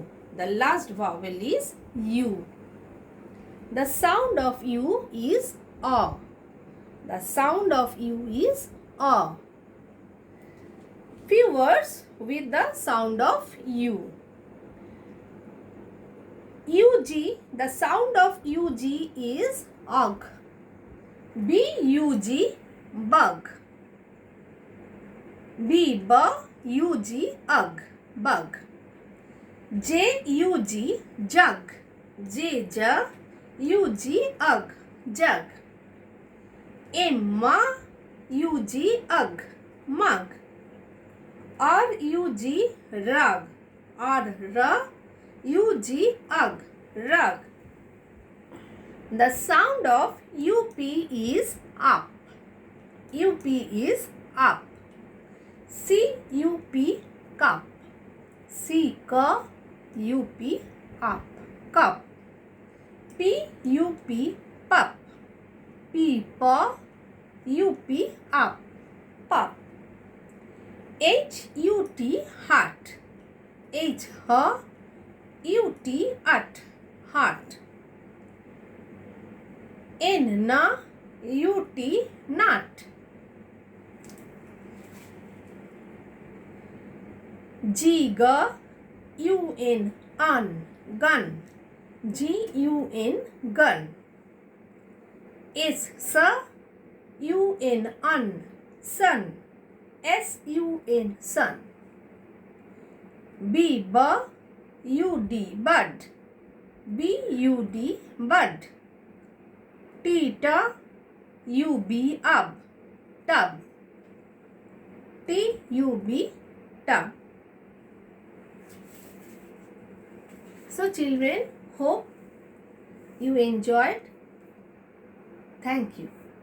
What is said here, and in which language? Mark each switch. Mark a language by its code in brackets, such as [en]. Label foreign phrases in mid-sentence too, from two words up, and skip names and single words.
[en] The last vowel is U. The sound of U is A. The sound of U is A. Few words with the sound of U. UG, the sound of UG is ug. BUG, bug. BUG, ug, bug. JUG, jug. JUG, ug, jug. MUG, ug, mug. RUG, rug. RUG, ug, rug. The sound of UP is up. UP is up. CUP, cup. CUP, up, cup. PUP, pup. PUP, up, pup. H-U-T, heart. H-U-T, at, heart. N-U-T, nut. G-U-N, un, gun. G-U-N, gun. S-U-N, un, sun. S-U-N, sun. B-U-D, bud. B-U-D, bud. T-U-B, up, tub. T-U-B, tub. So children, hope you enjoyed. Thank you.